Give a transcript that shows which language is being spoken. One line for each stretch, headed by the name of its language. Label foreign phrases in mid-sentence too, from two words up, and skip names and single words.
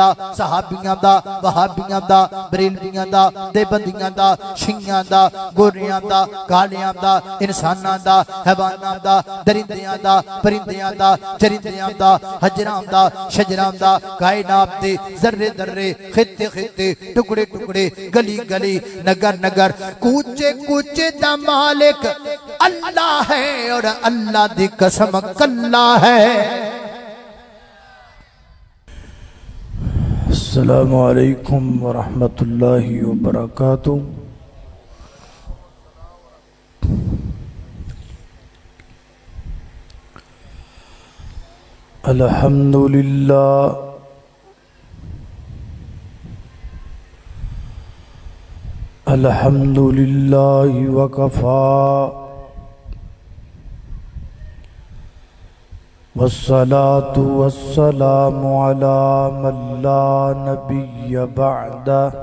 Punjabi: صحابیاں دا وہابیاں دا بریلویاں دا دیوبندیاں دا شیعاں دا گوریاں دا کالیاں دا انساناں دا حیواناں دا درندیاں دا پرندیاں دا چرندیاں دا حجراں دا شجراں دا کائنات دے ذرے ذرے خطے خطے ٹکڑے ٹکڑے گلی گلی نگر نگر کوچے کوچے دا مالک اللہ اے اور اللہ دی قسم کلا اے.
Arabic: السلام عليكم ورحمة الله وبركاته. الحمد لله الحمد لله وكفى والصلاة والسلام على من لا نبي بعده.